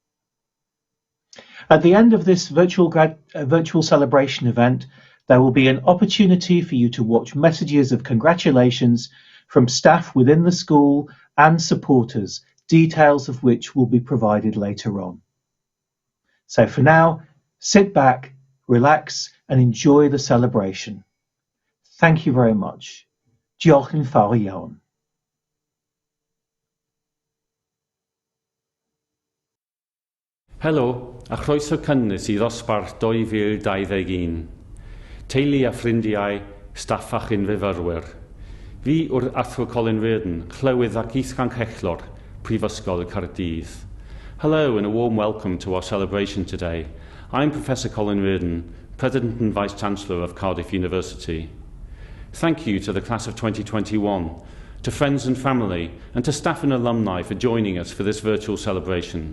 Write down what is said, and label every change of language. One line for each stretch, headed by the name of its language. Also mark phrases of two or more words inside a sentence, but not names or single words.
English: At the end of this virtual celebration event, there will be an opportunity for you to watch messages of congratulations from staff within the school and supporters, details of which will be provided later on. So for now, sit back, relax, and enjoy the celebration. Thank you very much.
Welsh: Diolch yn fawr iawn. Helo, a chroeso cynnes I ddosbarth 2021. Teulu a ffrindiau, staff a chynfyfyrwyr. Fi yw'r athro Colin Reardon, clywydd ac Ysgol Prifysgol Caerdydd.
English: Hello and a warm welcome to our celebration today. I'm Professor Colin Reardon, President and Vice-Chancellor of Cardiff University. Thank you to the Class of 2021, to friends and family, and to staff and alumni for joining us for this virtual celebration.